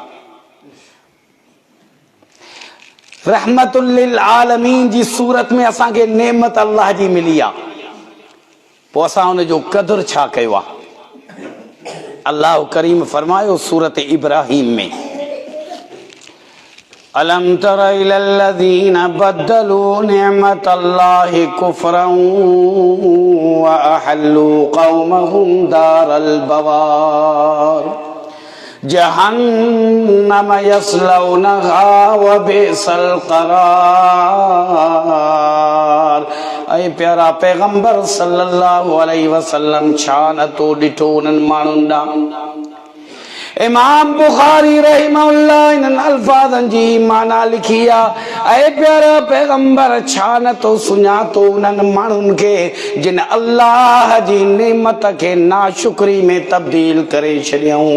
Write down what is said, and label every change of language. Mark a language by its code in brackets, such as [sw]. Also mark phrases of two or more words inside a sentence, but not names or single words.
[ar] رحمة للعالمين [sd] जी सूरत में असांखे नेमत अल्लाह जी मिली आहे, पोइ असां उन जो क़दुरु छा कयो आहे। अल्लाह करीम फरमायो सूरत इब्राहिम में, [ar] ألم تر إلى الذين بدلوا نعمة الله كفرا وأحلوا قومهم دار البوار جهنم يصلونها وبئس القرار. [sd] ऐं प्यारा पैगंबर [ar] صلى الله عليه وسلم [sd] छा नथो ॾिठो उन्हनि माण्हुनि ॾांहुं। इमाम बुखारी रहमहुल्लाह इन्हनि अल्फाज़नि जी माना लिखी आहे, ऐं प्यारा पैगंबर छा नथो सुञातो उन्हनि माण्हुनि खे जिन अल्लाह जी नेमत खे नाशुक्री में तब्दील करे छॾियऊं।